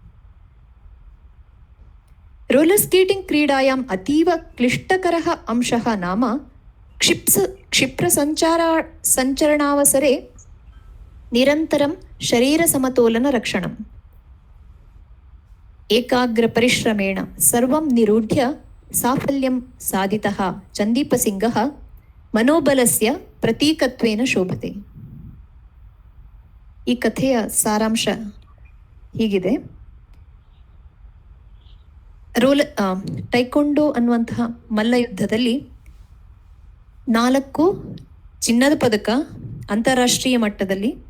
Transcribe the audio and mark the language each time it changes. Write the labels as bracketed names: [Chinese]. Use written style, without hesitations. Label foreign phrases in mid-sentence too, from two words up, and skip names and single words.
[English] roller skating [Sanskrit] क्रीडायाम् अतीव क्लिष्टकरः अंशः नाम क्षिप्रसञ्चरणावसरे निरन्तरं शरीरसमतोलनरक्षणम्. एकाग्रपरिश्रमेण सर्वं निरूढ्य साफल्यं साधितः चन्दीपसिङ्गः मनोबलस्य प्रतीकत्वेन ಶೋಭತೆ. [Kannada] ಈ ಕಥೆಯ ಸಾರಾಂಶ ಹೀಗಿದೆ. ಟೈಕೊಂಡೋ ಅನ್ನುವಂತಹ ಮಲ್ಲಯುದ್ಧದಲ್ಲಿ 4 ಚಿನ್ನದ ಪದಕ ಅಂತಾರಾಷ್ಟ್ರೀಯ ಮಟ್ಟದಲ್ಲಿ,